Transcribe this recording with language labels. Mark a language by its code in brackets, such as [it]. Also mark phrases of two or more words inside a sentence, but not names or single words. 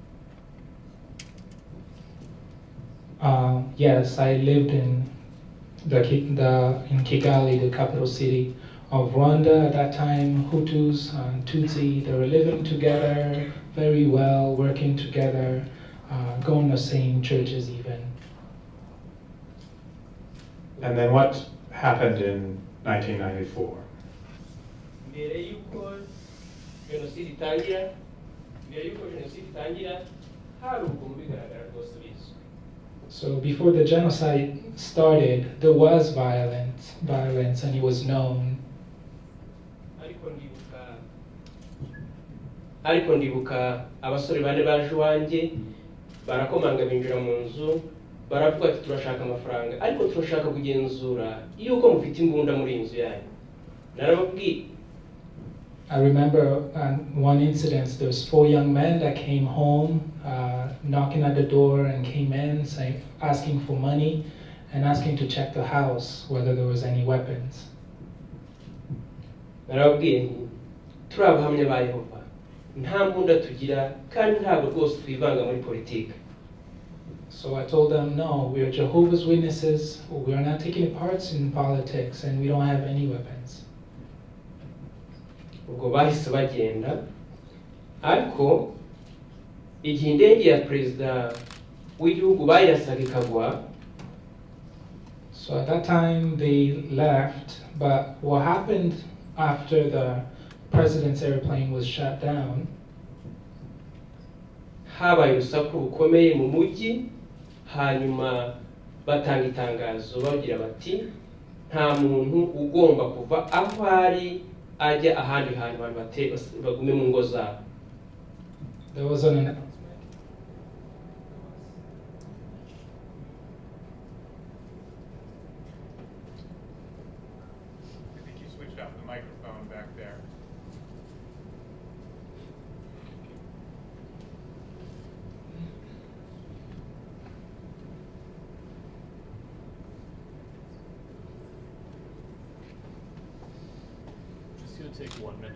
[en] Yes, I lived in Kigali, the capital city of Rwanda. At that time, Hutus and Tutsi, they were living together very well, working together, going to same churches even. And then what happened in 1994? [rw] Mbere yuko jenoside itangira hari ukuntu bigaragara rwose bizwi. [en] So before the genocide started, there was violence, and it was known. [rw] Ariko ndibuka abasore bane baje iwanjye barakomanga binjira mu nzu, baravuga ati turashaka amafaranga ariko turashaka kugenzura yuko mufite imbunda muri inzu yanyu. Narababwiye. [en] I remember one incident, there was 4 young men that came home, knocking at the door and came in saying, asking for money and asking to check the house, whether there was any weapons. [rw] Narababwiye nti turi abahamya ba Yehova, nta mbunda tugira kandi ntabwo rwose twivanga muri politiki. [en] So I told them, no, we are Jehovah's Witnesses, we are not taking parts in politics, and we don't have any weapons. [rw] Ubwo bahise bagenda, ariko igihe indege ya perezida w'igihugu bayirasaga ikagwa. [en] So at that time they left, but what happened after the president's airplane was shut down? [rw] Habaye urusaku rukomeye mu mujyi, hanyuma batanga itangazo bagira bati nta muntu ugomba kuva aho ari ajya ahandi hantu abantu bagume mu ngo zabo. [en] There was an announcement. I think you switched off the microphone back there. It's going to take 1 minute.